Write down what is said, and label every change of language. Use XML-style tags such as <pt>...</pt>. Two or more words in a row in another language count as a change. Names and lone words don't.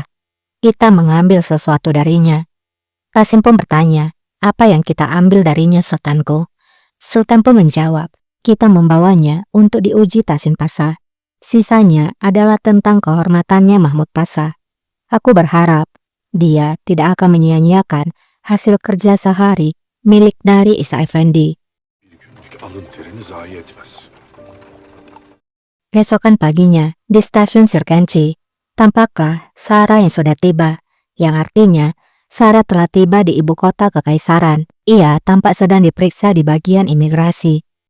<id>Kita mengambil sesuatu darinya. Tasin pun bertanya, apa yang kita ambil darinya, Sultanku? Sultan pun menjawab, kita membawanya untuk diuji Tasin Pasah. Sisanya adalah tentang kehormatannya Mahmud Pasah. Aku berharap dia tidak akan menyia-nyiakan hasil kerja sehari milik dari Isa Effendi.</id> <tr>Bir günlük alın terini zayi etmez.</tr> <id>Keesokan paginya, di stasiun Sirkanci, tampaklah Sarah yang sudah tiba, yang artinya Sarah telah tiba di ibu kota kekaisaran. Ia tampak sedang diperiksa di bagian imigrasi.</id>